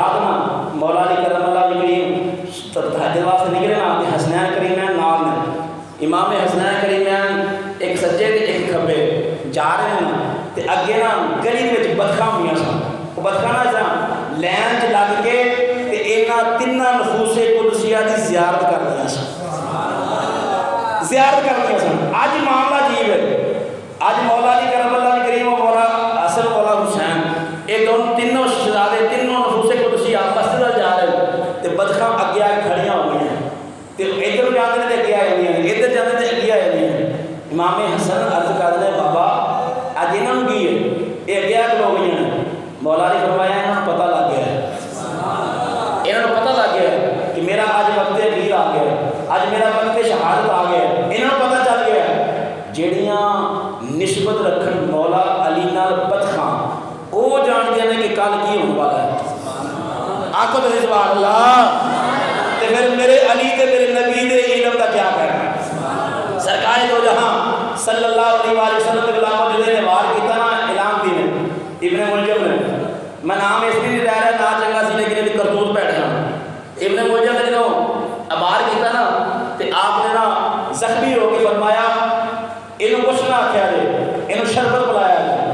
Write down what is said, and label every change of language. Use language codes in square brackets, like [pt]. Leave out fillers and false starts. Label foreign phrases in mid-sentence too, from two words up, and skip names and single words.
[pa] مولا علی [ar] کرم اللہ کریم [pa] تہاڈے واسطے نکلے نا تے حسنین کریمین نال نے امام حسنین کریمین ایک سجے تے ایک کھبے [ur] جا رہے ہیں [pa] نا تے اگے نا گلی وچ بدخاں ہوئیاں سن وہ بدخاں نا لین چ لگ کے تے انہاں تیناں نفوس قدسیہ دی زیارت کر رہے سن زیارت کر رہے سن اج معاملہ عجیب ہے اج مولا علی [ar] کرم اللہ کریم [pa] و مولا حسن مولا حسین یہ دونوں تینوں شہزادے تینوں نفوس قدسیہ [ur] مسجد جا رہے ہیں [pa] تے بدخاں اگے آ کھڑیاں ہو گئی ہیں تے ادھر جاندے تے اگے آ گئی ہیں ادھر جاندے تے اگے آ گئی ہیں امام حسن عرض [ur] کرتے ہیں بابا [pa] اج انہاں نوں کی ہے یہ اگے آ کھلو گئی ہیں مولا علی فرمایا انہاں پتہ لگ گیا ہے انہاں نوں پتہ لگ گیا ہے کہ میرا اج وقت اخیر آ گیا ہے اج میرا وقت شہادت آ گیا ہے انہاں نوں پتہ چل گیا ہے جڑیاں نسبت رکھن مولا علی نال بدخاں [ur] وہ جانتے ہیں کہ کل کی ہونے والا ہے [pa] آنکھوں تے سبحان اللہ تے پھر میرے علی تے میرے نبی دے علم دا کیا کہنا سرکار دو جہاں [ar] صلی اللہ علیہ وآلہ وسلم [pa] کے غلام جو نے وار کیتا نا اعلان دی نے ابن ملجم نے [ur] میں نام اس لیے لے رہا [pa] نا چنگا سی [ur] لیکن یہ کرتوت بیٹھ گیا [pa] ابن ملجم نے جو وار کیتا نا تے آپ نے نا زخمی ہو کے فرمایا انہوں کچھ نہ آکھیا دے انہوں شربت بلایا دے